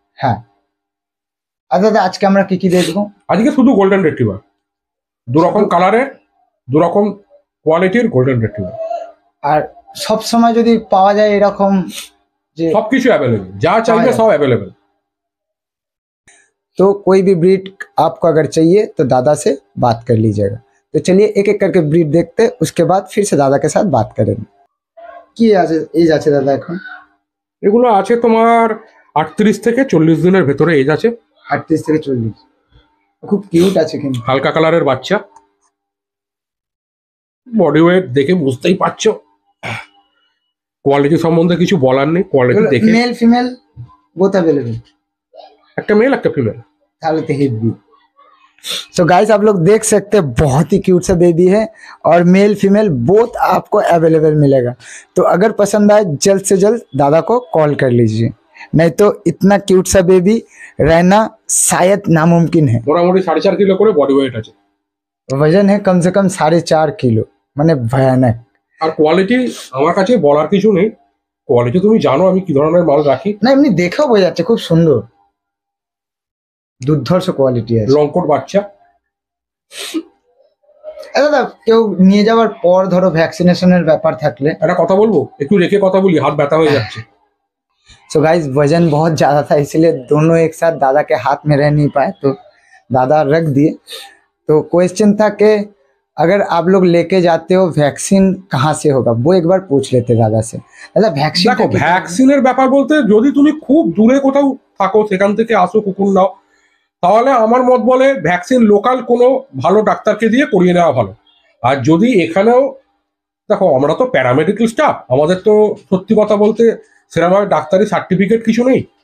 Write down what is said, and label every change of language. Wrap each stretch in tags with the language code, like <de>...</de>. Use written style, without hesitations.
<bn>হ্যাঁ। আর দাদা আজকে আমরা কি কি দেখবো? আজকে শুধু গোল্ডেন রিট্রিভার, 2 রকম কালারের, 2 রকম কোয়ালিটির গোল্ডেন রিট্রিভার। আর সব সময় যদি পাওয়া যায় এরকম যে সবকিছু অ্যাভেলেবেল, যা চাইবে সব অ্যাভেলেবেল।</bn> <hi>तो कोई भी ब्रीड आपको अगर चाहिए तो दादा से बात कर लीजिएगा। तो चलिए एक एक करके ब्रीड देखते, उसके बाद फिर से दादा के साथ बात करेंगे।</hi> <bn>কি আছে এজ আছে দাদা এখন? এগুলো আছে তোমার 38 থেকে 40 দিনের ভেতরে এজ আছে। 38 থেকে 40। খুব কিউট আছে কিন্তু, হালকা কালারের বাচ্চা। বডি ওয়েট দেখে বুঝতেই পারছো। কোয়ালিটি সম্বন্ধে কিছু বলার নেই, কোয়ালিটি দেখে। Male female both available? একটা মেল একটা ফিমেল।</bn> <hi>ताले तो हेवी। सो गाइस, आप लोग देख सकते हैं बहुत ही क्यूट सा बेबी है और मेल फीमेल बोथ आपको अवेलेबल मिलेगा। तो अगर पसंद आए जल्द से जल्द दादा को कॉल कर लीजिए, नहीं तो इतना क्यूट सा बेबी रहना शायद नामुमकिन है।</hi> <bn>মোটামুটি 4.5 কিলো করে বডি ওয়েট আছে।</bn> <hi>वजन है कम से कम 4.5 किलो,</hi> <bn>মানে ভয়ানক। আর কোয়ালিটি আমার কাছে বলার কিছু নেই, কোয়ালিটি তুমি জানো আমি কি ধরনের মাল রাখি। না এমনি দেখেও বোঝা যাচ্ছে খুব সুন্দর, দুর্ধর্ষ কোয়ালিটি আছে। লংকোট বাচ্চা। দাদা কেউ নিয়ে যাওয়ার পর ধরো ভ্যাকসিনেশনের ব্যাপার থাকলে একটা কথা বলবো, একটু রেখে কথা বলি, হাত ব্যথা হয়ে যাচ্ছে।</bn> <hi>सो गाइस, वजन बहुत ज़्यादा था इसलिए दोनों एक साथ दादा के हाथ में रह नहीं पाए, तो दादा रख दिए। तो क्वेश्चन था कि अगर आप लोग लेके जाते हो वैक्सीन कहाँ से होगा, वो एक बार पूछ लेते दादा से। दादा वैक्सीन,</hi> <bn>দেখো ভ্যাকসিনের ব্যাপার বলতে, যদি তুমি খুব দূরে কোথাও থাকো, সেখান থেকে আসো কুকুর নাও, তাহলে আমার মত বলে ভ্যাকসিন লোকাল কোনো ভালো ডাক্তারকে দিয়ে করিয়ে নেওয়া ভালো। আর যদি এখানেও দেখো, আমরা তো প্যারামেডিক্যাল স্টাফ, আমাদের তো সত্যি কথা বলতে সেরকমভাবে ডাক্তারি সার্টিফিকেট কিছু নেই।</bn>